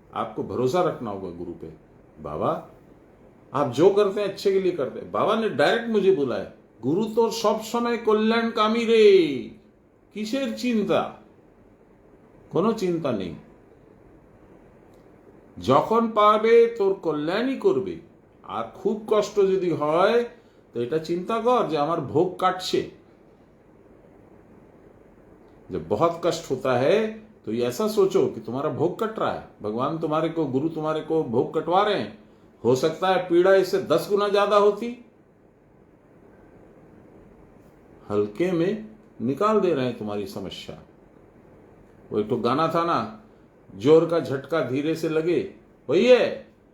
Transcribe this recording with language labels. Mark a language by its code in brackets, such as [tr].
[hi] आपको भरोसा रखना होगा गुरु पे. बाबा आप जो करते हैं अच्छे के लिए करते हैं. बाबा ने डायरेक्ट मुझे बोला है, गुरु तो सब समय कल्याणकामी रे, किसेर चिंता, कोनो चिंता नहीं, [bn] যখন পাবে তোর কল্যাণই করবে. আর খুব কষ্ট যদি হয় তো এটা চিন্তা কর যে আমার ভোগ কাটছে. [hi] जब बहुत कष्ट होता है तो ये ऐसा सोचो कि तुम्हारा भोग कट रहा है. भगवान तुम्हारे को, गुरु तुम्हारे को भोग कटवा रहे हैं. हो सकता है पीड़ा इससे 10 गुना ज्यादा होती. हल्के में निकाल दे रहे हैं तुम्हारी समस्या. वो एक तो गाना था ना, जोर का झटका धीरे से लगे. वही है.